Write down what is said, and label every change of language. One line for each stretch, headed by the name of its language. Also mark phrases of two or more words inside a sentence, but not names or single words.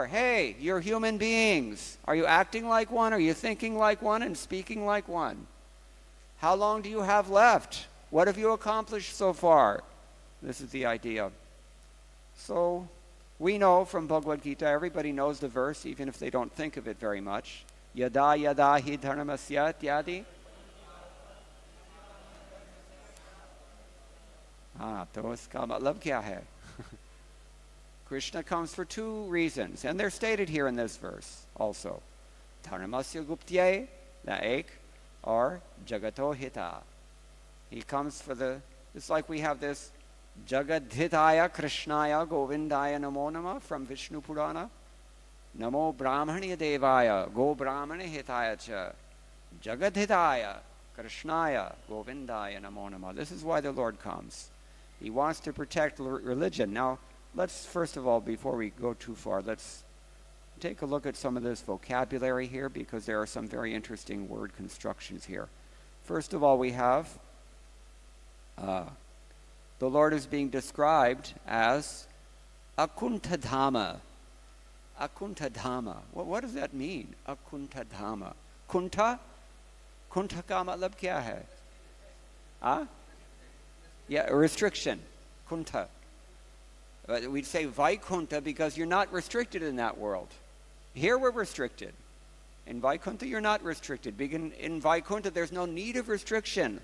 English: Hey, you're human beings. Are you acting like one? Are you thinking like one and speaking like one? How long do you have left? What have you accomplished so far? This is the idea. So we know from Bhagavad Gita, everybody knows the verse, even if they don't think of it very much.
Sanskrit: यदा यदा हि धर्मस्य इत्यादि.
Hindi: तो इसका मतलब क्या है?
English: Krishna comes for two reasons, and they're stated here in this verse also.
Sanskrit: धर्मस्य गुप्त्यै, the ek, or जगतो हित.
English: He comes for it's like we have this
Sanskrit: हिताय कृष्णाय गोविन्दाय नमो नम
English: from Vishnu Purana.
Sanskrit: नमो ब्रह्मण्य देवाय गो ब्राह्मण हिताय च. हिताय कृष्णाय गोविन्दाय नमो नम.
English: This is why the Lord comes. He wants to protect religion. Now, let's first of all, before we go too far, let's take a look at some of this vocabulary here, because there are some very interesting word constructions here. First of all, we have the Lord is being described as akuṇṭha-dhāman. akuṇṭha-dhāman. What does that mean?
Hindi: अकुण्ठ-धामन्। कुण्ठ? कुण्ठ का मतलब क्या है?
English: Yeah, a restriction. Kuṇṭha. We'd say Vaikuṇṭha because you're not restricted in that world. Here we're restricted. In Vaikuṇṭha you're not restricted. In Vaikuṇṭha there's no need of restriction.